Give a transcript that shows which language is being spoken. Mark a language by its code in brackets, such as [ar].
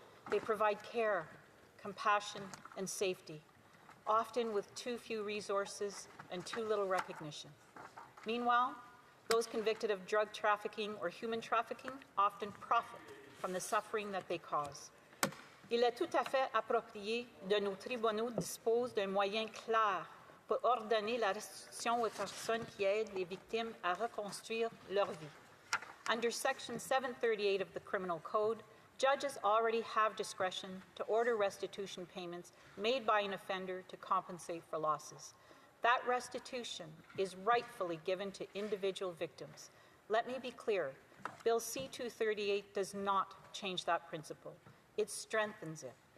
[en] They provide care, compassion, and safety, often with too few resources and too little recognition. Meanwhile, those convicted of drug trafficking or human trafficking often profit from the suffering that they cause. [fr] Il est tout à fait approprié de nos tribunaux disposent d'un moyen clair pour ordonner la restitution aux personnes qui aident les victimes à reconstruire leur vie. [en] Under Section 738 of the Criminal Code, judges already have discretion to order restitution payments made by an offender to compensate for losses. That restitution is rightfully given to individual victims. Let me be clear, Bill C-238 does not change that principle. It strengthens it.